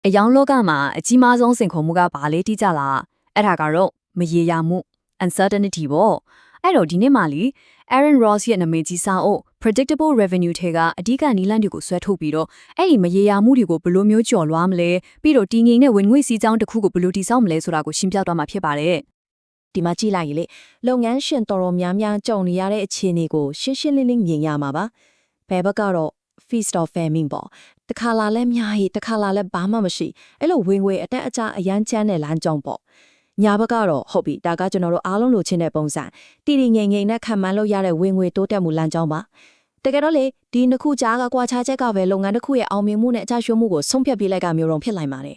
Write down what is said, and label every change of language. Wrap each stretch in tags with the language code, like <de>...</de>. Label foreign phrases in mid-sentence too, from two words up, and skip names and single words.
<my>အယောင်လောကမှာအကြီးမားဆုံးစိန်ခေါ်မှုကဘာလဲတိကျလားအဲ့ဒါကတော့မရေရာမှု uncertainty ပေါ့အဲ့တော့ဒီနေ့မှလီ Aaron Ross ရဲ့နာမည်ကြီးစာအုပ် Predictable Revenue ထဲကအဓိကနည်းလမ်းတွေကိုဆွဲထုတ်ပြီးတော့အဲ့ဒီမရေရာမှုတွေကိုဘယ်လိုမျိုးကျော်လွှားမလဲပြီးတော့တည်ငြိမ်တဲ့ဝင်ငွေစီးကြောင်းတစ်ခုကိုဘယ်လိုတည်ဆောက်မလဲဆိုတာကိုရှင်းပြသွားမှာဖြစ်ပါတယ် ဒီမှာကြည့်လိုက်ရင်လေလုပ်ငန်းရှင်တော်တော်များများကြုံနေရတဲ့အခြေအနေကိုရှင်းရှင်းလင်းလင်းမြင်ရမှာပါဘယ်ဘက်ကတော့</my> <en>feast of famine</en> <my>ပေါ့တခါလာလဲများဟိတခါလာလဲဘာမှမရှိအဲ့လိုဝင်ငွေအတက်အကျအရန်ချမ်းတဲ့လမ်းကြောင်းပေါ့ညာဘက်ကတော့ဟုတ်ပြီဒါကကျွန်တော်တို့အားလုံးလိုချင်တဲ့ပုံစံတီတီငိမ့်ငိမ့်နဲ့ခံမှန်းလို့ရတဲ့ဝင်ငွေတိုးတက်မှုလမ်းကြောင်းပါတကယ်တော့လေဒီနှစ်ခုကြားကကွာခြားချက်ကပဲလုပ်ငန်းတစ်ခုရဲ့အောင်မြင်မှုနဲ့အကျရှုံးမှုကိုဆုံးဖြတ်ပေးလိုက်ကမျိုးတော့ဖြစ်နိုင်ပါတယ်</my>